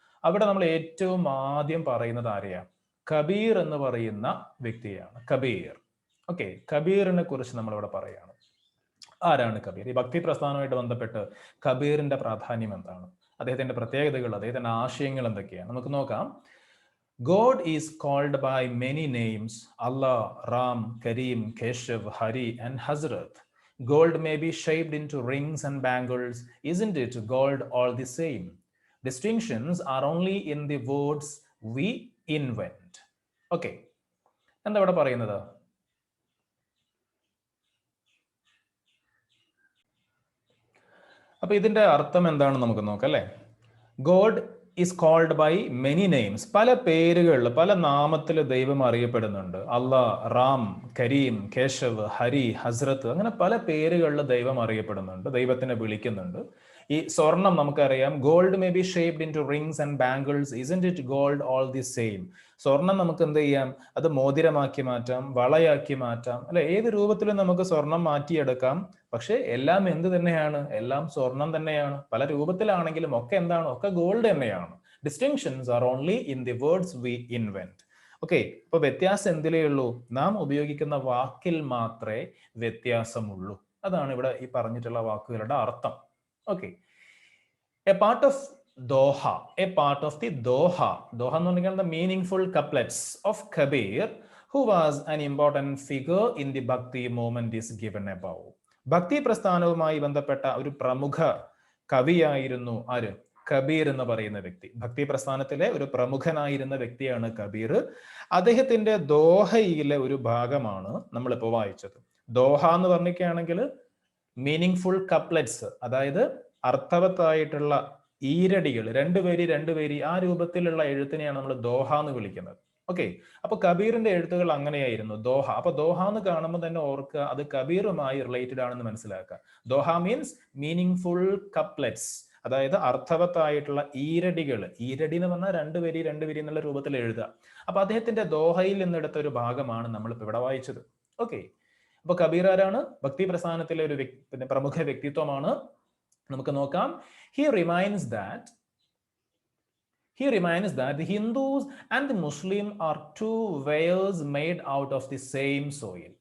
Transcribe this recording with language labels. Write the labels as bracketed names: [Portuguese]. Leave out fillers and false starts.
[Malayalam] അവിടെ നമ്മൾ ഏറ്റവും ആദ്യം പറയുന്നത് ആരെയാണ്? കബീർ എന്ന് പറയുന്ന വ്യക്തിയാണ്. കബീർ. ഓക്കെ, കബീറിനെ കുറിച്ച് നമ്മളിവിടെ പറയാണ്. ആരാണ് കബീർ? ഈ ഭക്തി പ്രസ്ഥാനവുമായിട്ട് ബന്ധപ്പെട്ട് കബീറിന്റെ പ്രാധാന്യം എന്താണ്, അദ്ദേഹത്തിന്റെ പ്രത്യേകതകൾ, അദ്ദേഹത്തിന്റെ ആശയങ്ങൾ എന്തൊക്കെയാണ് നമുക്ക് നോക്കാം. [English] God is called by many names: Allah, Ram, Kareem, Keshav, Hari and Hazrat. Gold may be shaped into rings and bangles. Isn't it gold all the same? Distinctions are only in the words we invent. [Malayalam] Okay, എന്താ ഇവിടെ പറയുന്നത്? അപ്പൊ ഇതിന്റെ അർത്ഥം എന്താണെന്ന് നമുക്ക് നോക്കാം അല്ലെ. [English] God is called by many names. [Malayalam] പല പേരുകളിൽ, പല നാമത്തിൽ ദൈവം അറിയപ്പെടുന്നുണ്ട്. അള്ളാഹ്, റാം, കരീം, കേശവ്, ഹരി, ഹസ്രത്ത്, അങ്ങനെ പല പേരുകളിൽ ദൈവം അറിയപ്പെടുന്നുണ്ട്, ദൈവത്തിനെ വിളിക്കുന്നുണ്ട്. ഈ സ്വർണം നമുക്കറിയാം, [English] Gold may be shaped into rings and bangles. Isn't it gold all the same? [Malayalam] സ്വർണം നമുക്ക് എന്ത് ചെയ്യാം? അത് മോതിരമാക്കി മാറ്റാം, വളയാക്കി മാറ്റാം, അല്ലെ? ഏത് രൂപത്തിലും നമുക്ക് സ്വർണം മാറ്റിയെടുക്കാം. പക്ഷെ എല്ലാം എന്ത് തന്നെയാണ്? എല്ലാം സ്വർണം തന്നെയാണ്. പല രൂപത്തിലാണെങ്കിലും ഒക്കെ എന്താണ്? ഒക്കെ ഗോൾഡ് തന്നെയാണ്. [English] Distinctions are only in the words we invent. [Malayalam] Okay, അപ്പൊ വ്യത്യാസം എന്തിലേ ഉള്ളൂ? നാം ഉപയോഗിക്കുന്ന വാക്കിൽ മാത്രമേ വ്യത്യാസമുള്ളൂ. അതാണ് ഇവിടെ ഈ പറഞ്ഞിട്ടുള്ള വാക്കുകളുടെ അർത്ഥം. Okay, [English] A part of doha, a part of the doha. [Malayalam] Doha എന്ന് പറഞ്ഞാൽ [English] The meaningful couplets of Kabir, who was an important figure in the Bhakti movement is given above. [Malayalam] ഭക്തി പ്രസ്ഥാനവുമായി ബന്ധപ്പെട്ട ഒരു പ്രമുഖ കവിയായിരുന്നു ആര്? കബീർ എന്ന് പറയുന്ന വ്യക്തി. ഭക്തി പ്രസ്ഥാനത്തിലെ ഒരു പ്രമുഖനായിരുന്ന വ്യക്തിയാണ് കബീർ. അദ്ദേഹത്തിന്റെ ദോഹയിലെ ഒരു ഭാഗമാണ് നമ്മളിപ്പോൾ വായിച്ചത്. ദോഹ എന്ന് പറഞ്ഞിരിക്കുകയാണെങ്കിൽ [English] meaningful couplets, [Malayalam] അതായത് അർത്ഥവത്തായിട്ടുള്ള ഈരടികൾ, രണ്ടുപേരി ആ രൂപത്തിലുള്ള എഴുത്തിനെയാണ് നമ്മൾ ദോഹ എന്ന് വിളിക്കുന്നത്. ഓക്കെ, അപ്പൊ കബീറിന്റെ എഴുത്തുകൾ അങ്ങനെയായിരുന്നു, ദോഹ. അപ്പൊ ദോഹ എന്ന് കാണുമ്പോൾ തന്നെ ഓർക്കുക, അത് കബീറുമായി റിലേറ്റഡ് ആണെന്ന് മനസ്സിലാക്കുക. ദോഹ [English] means meaningful couplets, [Malayalam] അതായത് അർത്ഥവത്തായിട്ടുള്ള ഈരടികൾ. ഈരടി എന്ന് പറഞ്ഞാൽ രണ്ടുപേരി എന്നുള്ള രൂപത്തിൽ എഴുതുക. അപ്പൊ അദ്ദേഹത്തിന്റെ ദോഹയിൽ നിന്നെടുത്ത ഒരു ഭാഗമാണ് നമ്മളിപ്പോ ഇവിടെ വായിച്ചത്. ഓക്കെ, അപ്പൊ കബീർ ആരാണ്? ഭക്തി പ്രസ്ഥാനത്തിലെ ഒരു പ്രമുഖ വ്യക്തിത്വമാണ്. നമുക്ക് നോക്കാം. [English] He reminds that the Hindus and the Muslim are two wares made out of the same soil.